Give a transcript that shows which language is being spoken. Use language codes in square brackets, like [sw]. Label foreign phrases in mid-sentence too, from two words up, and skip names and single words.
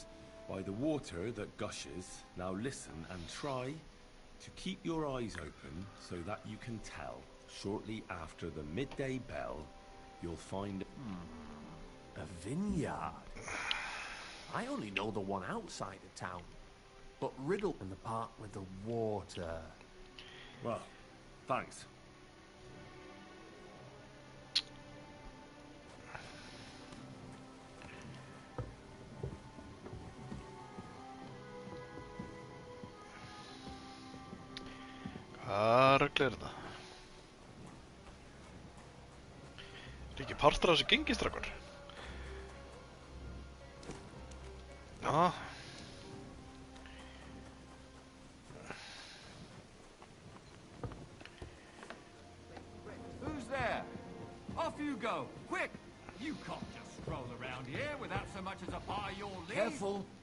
[en] By the water that gushes, now listen and try to keep your eyes open so that you can tell. Shortly after the midday bell, you'll find... A vineyard? I only know the one outside of town. But riddle in the part with the water. Well, thanks. [is] Hvað rugl er þetta? Er ekki partur af þessu gengistrakkur? Já. [en] Who's there? Off you go, quick! You can't just stroll around here without so much as a by your leave. Careful.